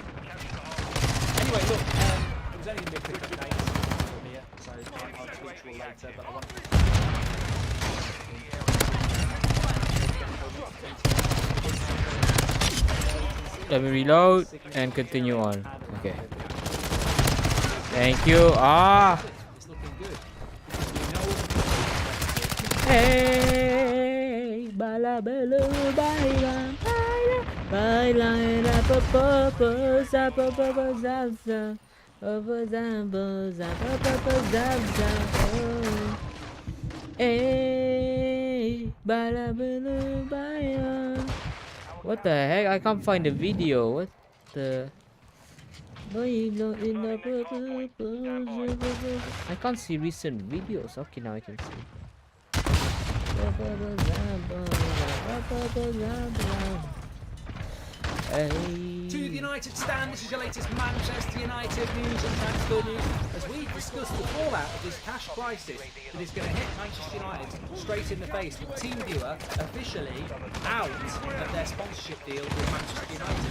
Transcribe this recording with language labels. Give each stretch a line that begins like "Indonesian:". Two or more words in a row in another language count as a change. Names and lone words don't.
English: Anyway, look, it was only going to be a quick update here, so I'll tweet you all later, but I want to... Let me reload and continue on. Okay. Thank you. Ah. It's looking good. Hey, bala bala baila baila baila pa pa pa za pa pa pa za za pa za pa pa za za. Hey, bala bala baila. What the heck? I can't find the video. What the? I can't see recent videos. Okay, now I can see. To the United stand, this is your latest Manchester United news and transfer news as we discuss the fallout of this cash crisis that is going to hit Manchester United straight in the face with TeamViewer officially out of their sponsorship deal with Manchester United.